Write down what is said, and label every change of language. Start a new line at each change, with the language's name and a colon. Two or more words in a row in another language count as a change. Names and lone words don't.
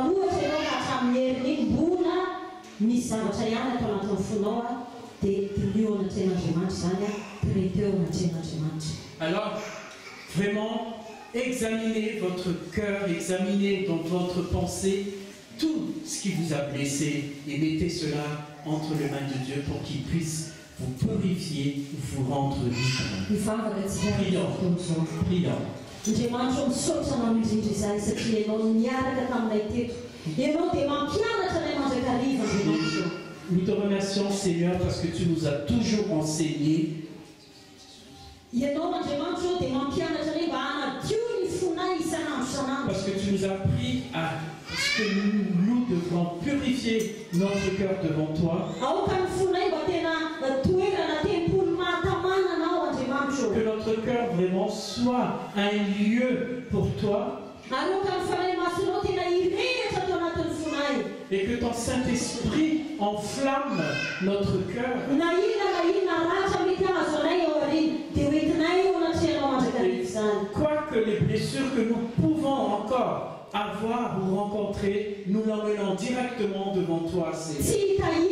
Malagasy: ohatra ianao ka hatramin'ny herin'iny mbola misy zavatra ihany atao anatin'ny fonao dia io anatreh'Andriamanitra zany teo anatreh'Andriamanitra.
French: Alors vraiment examinez votre cœur, examinez dans votre pensée tout ce qui vous a blessé et mettez cela entre les mains de Dieu pour qu'il puisse vous purifier, vous rendre libre. Prions.
Malagasy: Andriamanitra misaotra anao indrindra izay satria ianao niaraka taminay teto ianao dia mampianatra anay mandrakariva Andriamanitra.
French: Nous te remercions Seigneur parce que tu nous as toujours enseigné.
Malagasy: Ianao Andriamanitra dia mampianatra anay mba hanadio ny fonay isan'andro isan'andro.
French: Parce que tu nous as appris à ce que nous devons purifier notre cœur devant toi.
Malagasy: Aoka ny fonay mba tena toerana tempoly mahatamana anao Andriamanitra.
French: Que notre cœur vraiment soit un lieu pour toi. Et que ton Saint-Esprit enflamme notre cœur. Quoique les blessures que nous pouvons encore avoir ou rencontrer, nous l'emmenons directement devant toi, Seigneur.